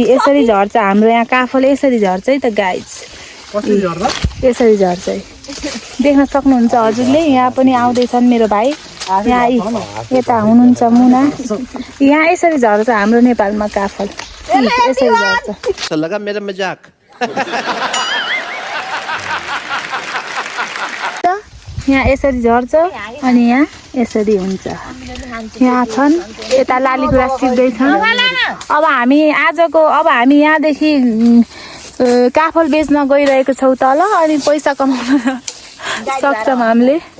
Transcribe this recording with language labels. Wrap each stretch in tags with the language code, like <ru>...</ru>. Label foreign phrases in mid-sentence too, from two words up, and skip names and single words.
<ne>यसरी झर्छ हाम्रो यहाँ काफल, यसरी झर्छ है त गाइज, यसरी झर्छ है। देख्न सक्नुहुन्छ हजुरले। यहाँ पनि आउँदैछन् मेरो भाइ, यहाँ यता हुनुहुन्छ मुना। यहाँ यसरी झर्छ हाम्रो नेपालमा काफल, यसरी झर्छ।</ne> <hi>अच्छा लगा मेरा मजाक।</hi> <ne>यहाँ यसरी झर्छ अनि यहाँ यसरी हुन्छ। यहाँ छन् यता लालीगुराँस टिप्दैछन्। अब हामी यहाँदेखि काफल बेच्न गइरहेको छौँ तल, अनि पैसा कमाउन सक्छौँ हामीले।</ne>